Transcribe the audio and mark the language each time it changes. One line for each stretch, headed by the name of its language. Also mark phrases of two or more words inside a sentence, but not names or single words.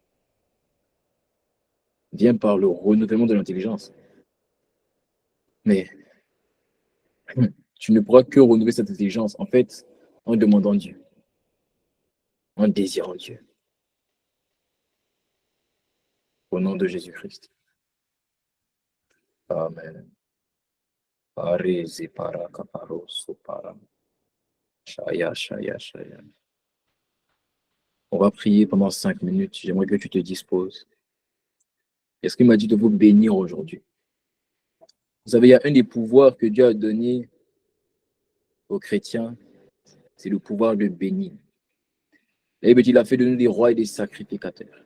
French: Vient par le renouvellement de l'intelligence. Mais tu ne pourras que renouveler cette intelligence, en fait, en demandant Dieu, en désirant Dieu. Au nom de Jésus-Christ. Amen. Shaya, shaya, shaya. On va prier pendant 5 minutes. J'aimerais que tu te disposes. Est-ce qu'il m'a dit de vous bénir aujourd'hui? Vous savez, il y a un des pouvoirs que Dieu a donné aux chrétiens, c'est le pouvoir de bénir. La Bible dit qu'il a fait de nous des rois et des sacrificateurs.